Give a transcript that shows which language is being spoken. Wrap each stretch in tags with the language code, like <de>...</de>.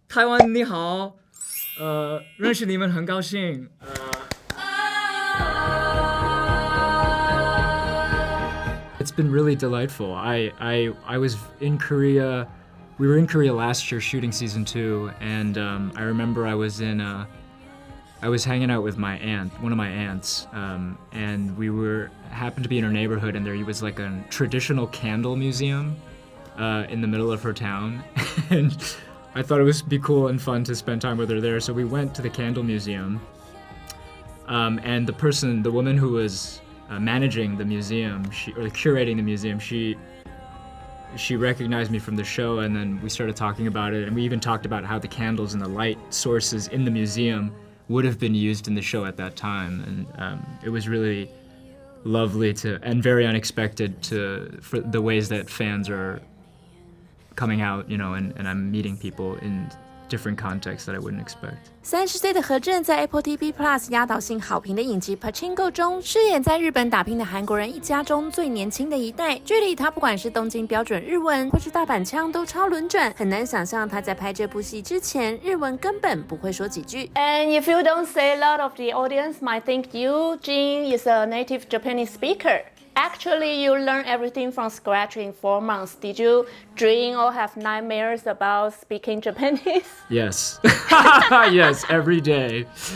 <zh>台湾你好，认识你们很高兴。</zh> <en>It's been really delightful. I was in Korea. We were in Korea last year shooting season 2, and I remember I was hanging out with my aunt, one of my aunts, and we happened to be in her neighborhood, and there was like a traditional candle museum in the middle of her town, and I thought it would be cool and fun to spend time with her there. So we went to the candle museum, and the woman who was managing the museum, or curating the museum, she recognized me from the show, and then we started talking about it, and we even talked about how the candles and the light sources in the museum would have been used in the show at that time, and it was really lovely and very unexpected for the ways that fans are coming out, and I'm meeting people in different contexts that I wouldn't expect.</en> <zh>30岁的何正在 Apple TV Plus 压倒性好评的影集 Pachinko 中，饰演在日本打拼的韩国人一家中最年轻的一代。剧里他不管是东京标准日文，或是大阪腔都超轮转，很难想象他在拍这部戏之前，日文根本不会说几句。</zh> <en>And if you don't say, a lot of the audience might think Yuh-jung is a native Japanese speaker. Actually, you learn everything from scratch in 4 months. Did you dream or have nightmares about speaking Japanese? Yes. Yes, every day.</en>